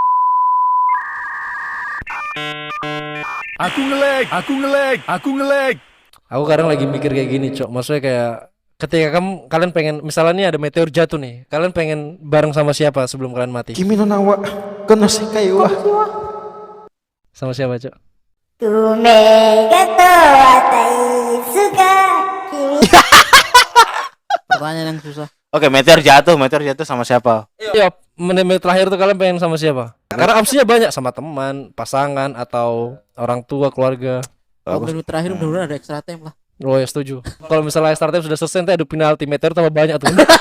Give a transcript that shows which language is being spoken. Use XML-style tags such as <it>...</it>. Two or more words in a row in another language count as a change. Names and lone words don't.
<id>Aku ngelag. Aku kadang lagi mikir kayak gini, Cok. Maksudnya kayak ketika kalian pengen, misalnya nih ada meteor jatuh nih, kalian pengen bareng sama siapa sebelum kalian mati?</id> <ja>君の名はこの世界は.</ja> <id>Sama siapa, Cok?</id> <ja>運命がと私が君</ja> <id>Pertanyaan yang susah. Oke, meteor jatuh sama siapa? Iya, menit-menit terakhir tuh kalian pengen sama siapa? Karena opsinya banyak, sama teman, pasangan, atau orang tua, keluarga. Kalau menurut terakhir mudah-mudahan ada</id> <en>extra time</en> <id>lah. Oh ya setuju. Kalau misalnya</id> <en>extra time</en> <id>sudah selesai, nanti adu penalti, meteor tambah banyak tuh.</id>